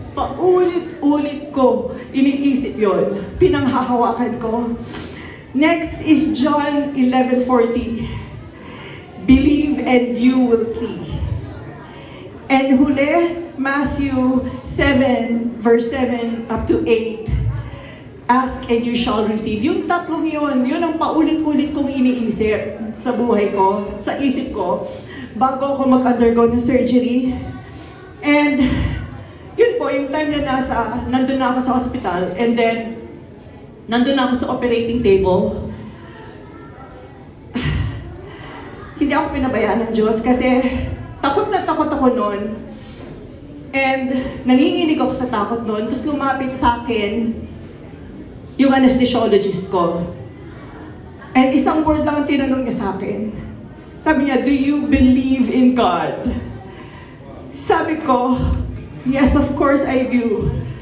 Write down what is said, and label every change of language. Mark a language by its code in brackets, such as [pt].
[tl] Paulit-ulit ko iniisip yon, pinanghahawakan ko. [en] Next is John 11:40. Believe and you will see. And [tl] huli, [en] Matthew 7, verse 7 up to 8. Ask and you shall receive. [tl] Yung tatlong yun ang paulit-ulit kong iniisip sa buhay ko, sa isip ko, bago ako mag-undergo ng surgery. And yun po, yung time na nandun na ako sa hospital, and then, nandun na ako sa operating table. Hindi ako pinabayaan ng Diyos kasi takot na takot ako noon. And nanginginig ako sa takot noon. Tapos lumapit sa akin yung anesthesiologist ko. And isang word lang ang tinanong niya sa akin. Sabi niya, [en] do you believe in God? [tl] Sabi ko, [en] yes, of course I do.